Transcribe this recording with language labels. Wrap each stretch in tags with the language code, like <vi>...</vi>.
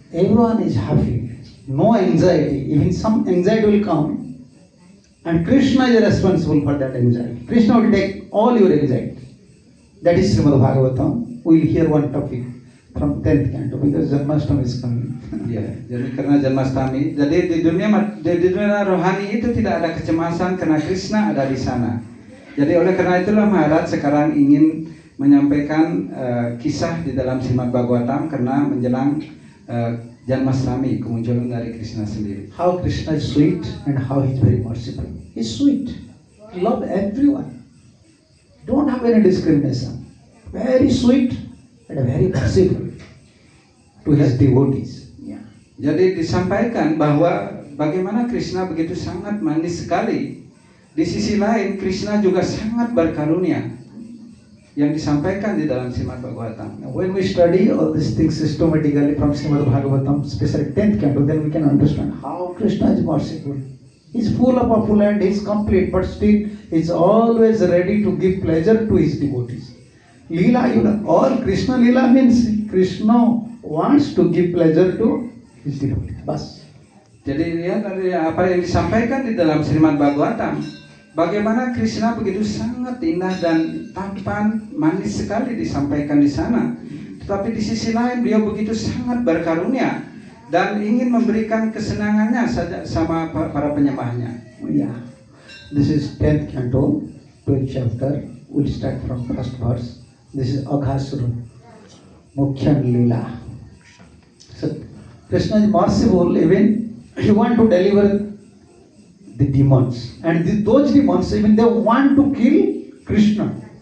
<en>Everyone is happy, no anxiety. Even some anxiety will come, and Krishna is responsible for that anxiety. Krishna will take all your anxiety. That is Srimad Bhagavatam. We will hear one topic from 10th canto because Janmashtami is coming.</en> <id>Ya, jadi karena Janmastami, jadi di dunia rohani itu tidak ada kecemasan karena Krishna ada di sana. Jadi oleh karena itulah Maharaj sekarang ingin menyampaikan kisah di dalam Srimad Bhagavatam karena menjelang Janmastami, kemunculan dari Krishna sendiri.</id> <en>How Krishna is sweet and how he is very merciful. He is sweet. He loves everyone. Don't have any discrimination. Very sweet and very merciful to his devotees. Yeah.</en> <id>Jadi disampaikan bahwa bagaimana Krishna begitu sangat manis sekali. Di sisi lain Krishna juga sangat berkarunia. Yang disampaikan di dalam Srimad Bhagavatam.</id> <en>Now, when we study all these things systematically from Srimad Bhagavatam, especially 10th canto, then we can understand how Krishna is merciful. He's full of opulence, he's complete, but still he's always ready to give pleasure to his devotees. Leela, you know, all Krishna Leela means Krishna wants to give pleasure to his devotees.</en> <hi>Bas.</hi> <id>Jadi lihat dari apa yang disampaikan di dalam Srimad Bhagavatam, bagaimana Krishna begitu sangat indah dan tampan, manis sekali disampaikan di sana. Tetapi di sisi lain beliau begitu sangat berkarunia dan ingin memberikan kesenangannya saja sama para penyembahnya.</id> <en>Yeah. This is 10th canto, 12th chapter. We'll start from first verse. This is Aghasura, Mukhyan Leela. So Krishna is merciful, even he want to deliver the demons, and those demons even they want to kill Krishna.</en>